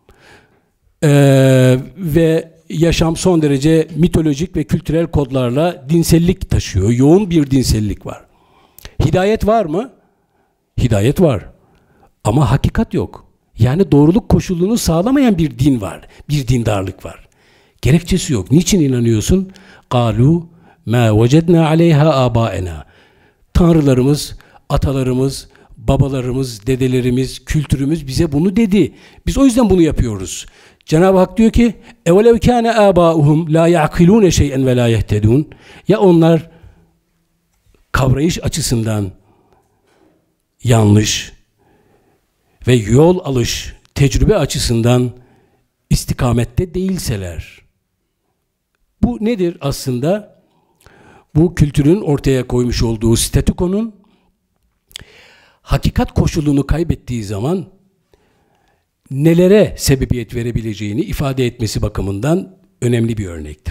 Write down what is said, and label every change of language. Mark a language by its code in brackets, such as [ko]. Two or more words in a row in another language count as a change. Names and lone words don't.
[tr] Ve yaşam son derece mitolojik ve kültürel kodlarla dinsellik taşıyor. Yoğun bir dinsellik var. Hidayet var mı? Hidayet var. Ama hakikat yok. Yani doğruluk koşulunu sağlamayan bir din var. Bir dindarlık var. Gerekçesi yok. Niçin inanıyorsun? [ar] قَالُوا مَا وَجَدْنَا عَلَيْهَا آبَاءَنَا. [tr] Tanrılarımız, atalarımız, babalarımız, dedelerimiz, kültürümüz bize bunu dedi. Biz o yüzden bunu yapıyoruz. Cenab-ı Hak diyor ki [ar] اَوَلَوْ كَانَ آبَاؤُهُمْ لَا يَعْقِلُونَ شَيْئًا وَلَا يَهْتَدُونَ. [tr] Ya onlar kavrayış açısından yanlış ve yol alış, tecrübe açısından istikamette değilseler. Bu nedir aslında? Bu kültürün ortaya koymuş olduğu statükonun hakikat koşulunu kaybettiği zaman nelere sebebiyet verebileceğini ifade etmesi bakımından önemli bir örnektir.